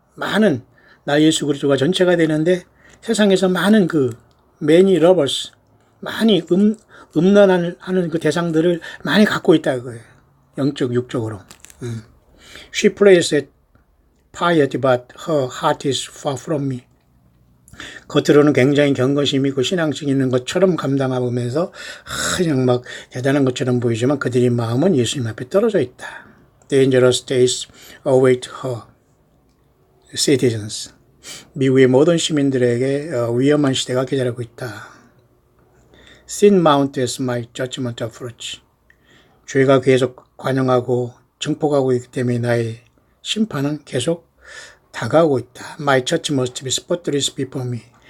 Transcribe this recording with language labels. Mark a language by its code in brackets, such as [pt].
[ko] 많은 나 예수 그리스도가 전체가 되는데 세상에서 많은 [en] many lovers, [ko] 많이 음란하는 그 대상들을 많이 갖고 있다 그거예요. 영적, 육적으로. [en] She plays at piety, but her heart is far from me. [ko] 겉으로는 굉장히 경건심 있고 신앙심 있는 것처럼 감당하면서 그냥 막 대단한 것처럼 보이지만 그들의 마음은 예수님 앞에 떨어져 있다. [en] Dangerous days await her citizens. [ko] 미국의 모든 시민들에게 위험한 시대가 기다리고 있다. [en] Sin mount as my judgment approach. [ko] 죄가 계속 관영하고 증폭하고 있기 때문에 나의 심판은 계속 다가오고 있다. [en] My church must be spotless before me.